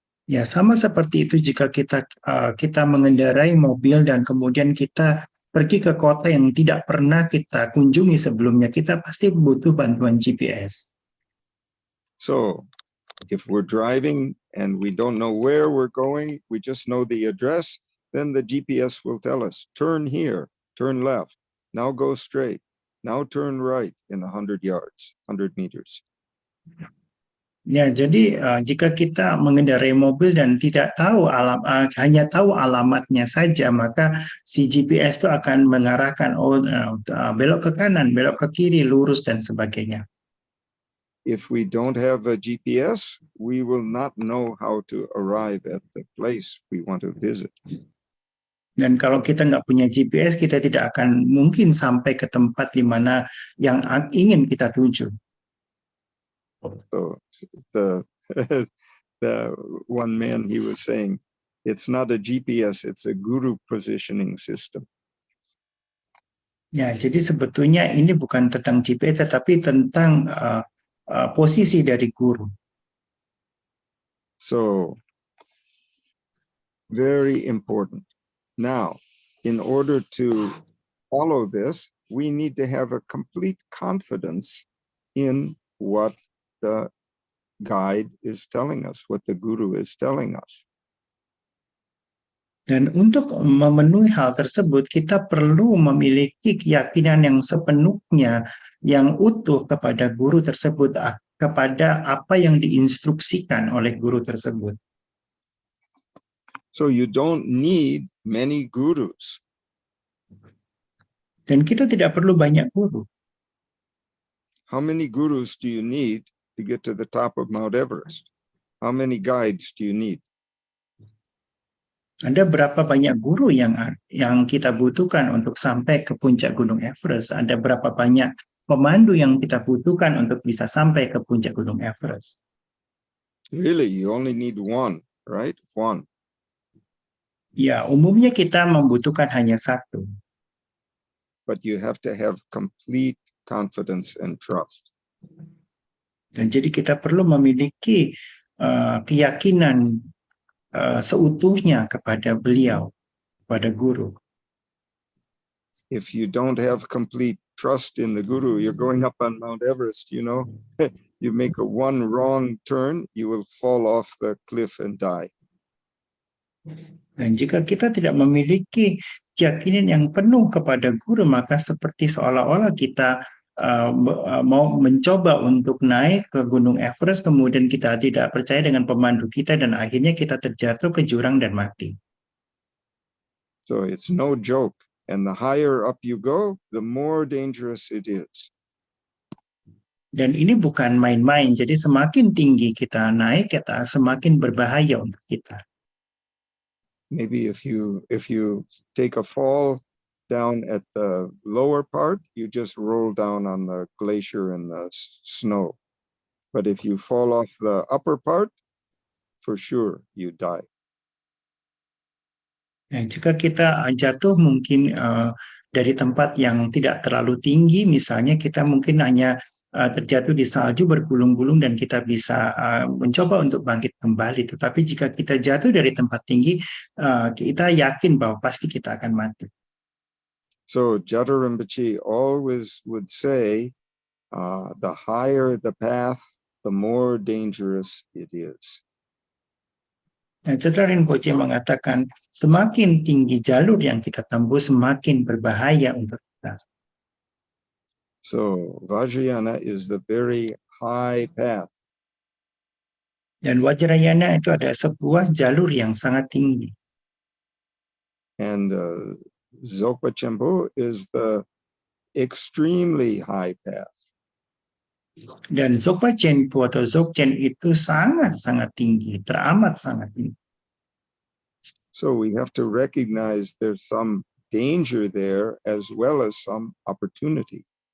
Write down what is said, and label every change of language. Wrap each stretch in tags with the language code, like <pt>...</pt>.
<id>Ya, sama seperti itu jika kita mengendarai mobil dan kemudian kita pergi ke kota yang tidak pernah kita kunjungi sebelumnya, kita pasti butuh bantuan GPS.</id> <en>So, if we're driving and we don't know where we're going, we just know the address, then the GPS will tell us, turn here, turn left, now go straight, now turn right in 100 yards, 100 meters.</en> <id>Ya, jadi jika kita mengendarai mobil dan tidak tahu hanya tahu alamatnya saja, maka si GPS itu akan mengarahkan belok ke kanan, belok ke kiri, lurus dan sebagainya.</id> <en>If we don't have a GPS, we will not know how to arrive at the place we want to visit.</en> <id>Dan kalau kita nggak punya GPS, kita tidak akan mungkin sampai ke tempat di mana yang ingin kita tuju.</id> <en>So the one man, he was saying, it's not a GPS, it's a guru positioning system.</en> <id>Ya, jadi sebetulnya ini bukan tentang GPS, tetapi tentang posisi dari guru.</id> <en>So, very important. Now, in order to follow this, we need to have a complete confidence in what the guide is telling us, what the guru is telling us.</en> <id>Dan untuk memenuhi hal tersebut, kita perlu memiliki keyakinan yang sepenuhnya, yang utuh kepada guru tersebut, kepada apa yang diinstruksikan oleh guru tersebut.</id> <en>So you don't need many gurus.</en> <id>Dan kita tidak perlu banyak guru.</id> <en>How many gurus do you need to get to the top of Mount Everest? How many guides do you need?</en> <id>Ada berapa banyak guru yang kita butuhkan untuk sampai ke puncak Gunung Everest? Ada berapa banyak pemandu yang kita butuhkan untuk bisa sampai ke puncak Gunung Everest?</id> <en>Really, you only need one, right? One.</en> <id>Ya, umumnya kita membutuhkan hanya satu.</id> <en>But you have to have complete confidence and trust.</en> <id>Dan jadi kita perlu memiliki keyakinan seutuhnya kepada beliau, kepada guru.</id> <en>If you don't have complete trust in the guru, you're going up on Mount Everest, you make one wrong turn, you will fall off the cliff and die.</en> <id>Dan jika kita tidak memiliki keyakinan yang penuh kepada guru, maka seperti seolah-olah kita mau mencoba untuk naik ke Gunung Everest, kemudian kita tidak percaya dengan pemandu kita, dan akhirnya kita terjatuh ke jurang dan mati.</id> <en>So it's no joke. And the higher up you go, the more dangerous it is.</en> <id>Dan ini bukan main-main, jadi semakin tinggi kita naik, semakin berbahaya untuk kita.</id> <en>Maybe if you take a fall down at the lower part, you just roll down on the glacier and the snow. But if you fall off the upper part, for sure you die.</en> <id>Jika kita jatuh mungkin dari tempat yang tidak terlalu tinggi, misalnya kita mungkin hanya terjatuh di salju bergulung-gulung dan kita bisa mencoba untuk bangkit kembali. Tetapi jika kita jatuh dari tempat tinggi, kita yakin bahwa pasti kita akan mati.</id> <en>So Jata Rinpoche always would say, the higher the path, the more dangerous it is.</en> <id>Jata Rinpoche mengatakan, semakin tinggi jalur yang kita tembus, semakin berbahaya untuk kita.</id> <en>So Vajrayana is the very high path.</en> <id>Dan Vajrayana itu ada sebuah jalur yang sangat tinggi.</id> <en>And Dzogpa Chenpo is the extremely high path.</en> <id>Dan Dzogpa Chenpo atau Dzogchen itu sangat-sangat tinggi, teramat sangat tinggi.</id> <en>So we have to recognize there's some danger there as well as some opportunity.</en>